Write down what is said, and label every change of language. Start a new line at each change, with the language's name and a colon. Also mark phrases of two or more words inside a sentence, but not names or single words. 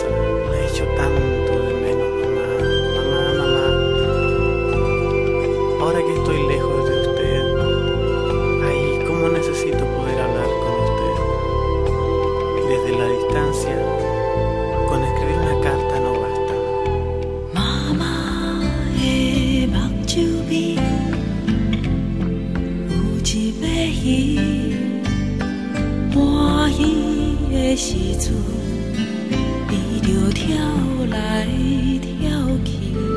Spanish: La echo tanto de menos, mamá. Ahora que estoy lejos de usted, ay, cómo necesito poder hablar con usted. Desde la distancia, con escribir una carta no basta.
Min Nan Chinese: Mamá 的目睭边有一尾鱼，欢喜的时阵，伊就跳来跳去。